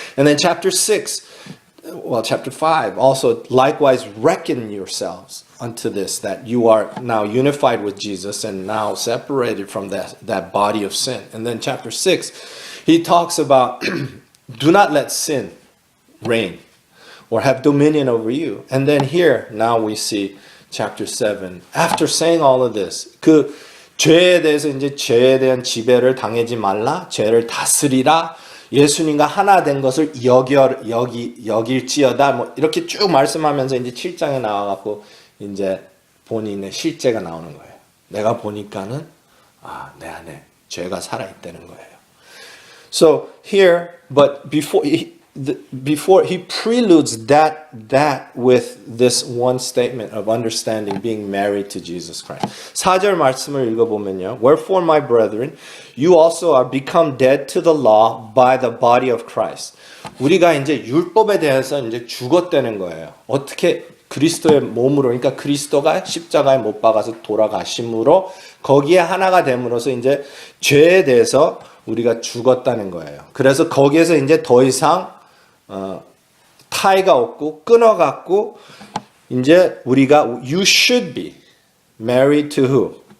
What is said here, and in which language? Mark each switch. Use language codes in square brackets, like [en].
[en] And then chapter 5, also likewise reckon yourselves unto this, that you are now unified with Jesus and now separated from that body of sin. And then chapter 6, he talks about do not let sin reign or have dominion over you. And then here, now we see chapter 7. After saying all of this, [ko] 그 죄에 대해서 이제 죄에 대한 지배를 당하지 말라, 죄를 다스리라, 예수님과 하나 된 것을 여길지어다, 뭐 이렇게 쭉 말씀하면서 이제 7장에 나와갖고 이제 본인의 실제가 나오는 거예요. 내가 보니까는 내 안에 죄가 살아있다는 거예요. [en] So here, but before he preludes that with this one statement of understanding being married to Jesus Christ. [ko] 4절 말씀을 읽어보면요. [en] Wherefore, my brethren, you also are become dead to the law by the body of Christ. [ko] 우리가 이제 율법에 대해서 이제 죽었다는 거예요. 어떻게 그리스도의 몸으로, 그러니까 그리스도가 십자가에 못 박아서 돌아가심으로 거기에 하나가 됨으로써 이제 죄에 대해서 우리가 죽었다는 거예요. 그래서 거기에서 이제 더 이상 타이가 없고 끊어갖고 이제 우리가 [en] you should be married to who?